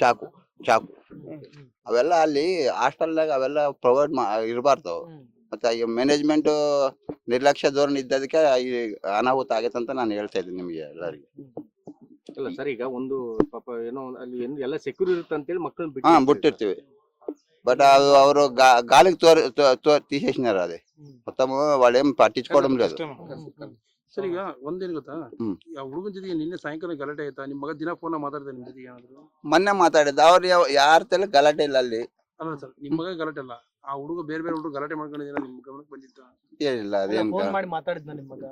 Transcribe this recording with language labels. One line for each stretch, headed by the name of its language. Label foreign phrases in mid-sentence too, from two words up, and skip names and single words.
Kannada: ಚಾಕು ಅವೆಲ್ಲ ಅಲ್ಲಿ ಹಾಸ್ಟೆಲ್ನಾಗ ಅವೆಲ್ಲ ಪ್ರೊವೈಡ್ ಇರಬಾರ್ದು. ಮತ್ತೆ ಈ ಮ್ಯಾನೇಜ್ಮೆಂಟ್ ನಿರ್ಲಕ್ಷ್ಯ ಧೋರಣೆ ಇದ್ದದಕ್ಕೆ ಈ ಅನಾಹುತ ಆಗೈತೆ ಅಂತ ನಾನು ಹೇಳ್ತಾ ಇದ್ದೀನಿ ನಿಮ್ಗೆ ಎಲ್ಲರಿಗೆ. ಇಲ್ಲ ಸರ್, ಈಗ ಒಂದು ಪಾಪ ಏನೋ ಅಲ್ಲಿ ಎಲ್ಲ ಸೆಕ್ಯೂರ್ ಇರುತ್ತೆ ಅಂತೇಳಿ ಮಕ್ಕಳನ್ನ
Telugu: ಬಿಟ್ಟಿರ್ತೀವಿ. బట్ ಅವರು గాలికి తీసేసినారు అది మొత్తం. వాళ్ళు ఏం పట్టించుకోవడం లేదు.
Kannada: ಸರ್ ಈಗ ಒಂದೇನು ಗೊತ್ತಾ, ಆ ಹುಡುಗನ ಜೊತೆಗೆ ನಿನ್ನೆ ಸಾಯಂಕಾಲ ಗಲಾಟೆ ಆಯ್ತಾ? ನಿಮ್ಮ ಮಗ ದಿನ ಫೋನ್ ಮಾತಾಡ್ತಾರೆ ನಿಮ್ ಜೊತೆಗೆ ಏನಾದ್ರು? ಮೊನ್ನೆ ಮಾತಾಡಿದ್ದ ಅವ್ರು ಯಾರ ತಲೆ ಗಲಾಟೆ ಇಲ್ಲ ಅಲ್ಲಿ. ಅಲ್ಲ ಸರ್, ನಿಮ್ ಮಗ ಗಲಾಟೆ ಅಲ್ಲ, ಆ ಹುಡುಗ ಬೇರೆ ಹುಡುಗ ಗಲಾಟೆ ಮಾಡ್ಕೊಂಡಿದ್ದೀರಾ ನಿಮ್ ಗಮನಕ್ಕೆ ಬಂದಿತ್ತ? ಏನಿಲ್ಲ, ಅದೇನ್ ಮಾಡಿ ಮಾತಾಡಿದ್ನ ನಿಮ್ಮ ಮಗ